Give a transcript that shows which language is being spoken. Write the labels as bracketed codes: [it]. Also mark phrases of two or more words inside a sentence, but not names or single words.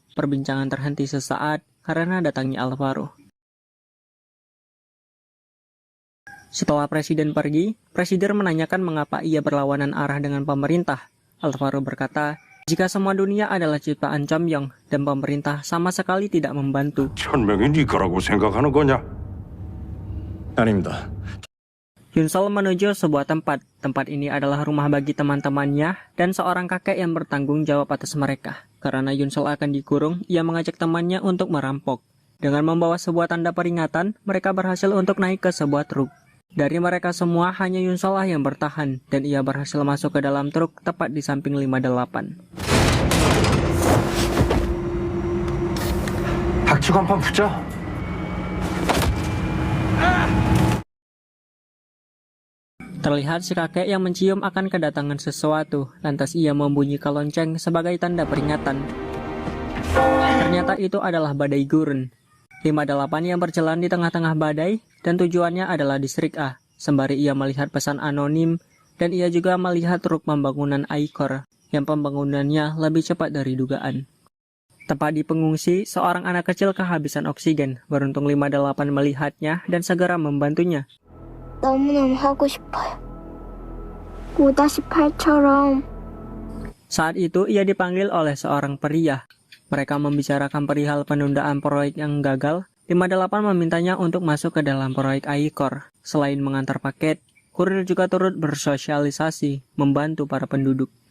[id] Perbincangan terhenti sesaat karena datangnya Alvaro. Setelah Presiden pergi, Presiden menanyakan mengapa ia berlawanan arah dengan pemerintah. Alvaro berkata, jika semua dunia adalah ciptaan Chamyong dan pemerintah sama sekali tidak membantu. [ko] 천명이 네 거라고 생각하는 거냐? 아닙니다. [id] Yunsol menuju sebuah tempat. Tempat ini adalah rumah bagi teman-temannya dan seorang kakek yang bertanggung jawab atas mereka. Karena Yunsol akan dikurung, ia mengajak temannya untuk merampok. Dengan membawa sebuah tanda peringatan, mereka berhasil untuk naik ke sebuah truk. Dari mereka semua, hanya Yunsol lah yang bertahan, dan ia berhasil masuk ke dalam truk tepat di samping 58. [ko] 닥치고 한판 붙자. [id] Terlihat si kakek yang mencium akan kedatangan sesuatu, lantas ia membunyikan lonceng sebagai tanda peringatan. Ternyata itu adalah badai gurun. 58 yang berjalan di tengah-tengah badai, dan tujuannya adalah distrik A. Sembari ia melihat pesan anonim, dan ia juga melihat truk pembangunan Aikor, yang pembangunannya lebih cepat dari dugaan. Tepat di pengungsi, seorang anak kecil kehabisan oksigen. Beruntung 58 melihatnya dan segera membantunya. [ko] 너무너무 하고 싶어요. 5-8처럼. [id] Saat itu ia dipanggil oleh seorang pria. Mereka membicarakan perihal penundaan proyek yang gagal. 58 memintanya untuk masuk ke dalam proyek Aikor. Selain mengantar paket, kurir juga turut bersosialisasi, membantu para penduduk.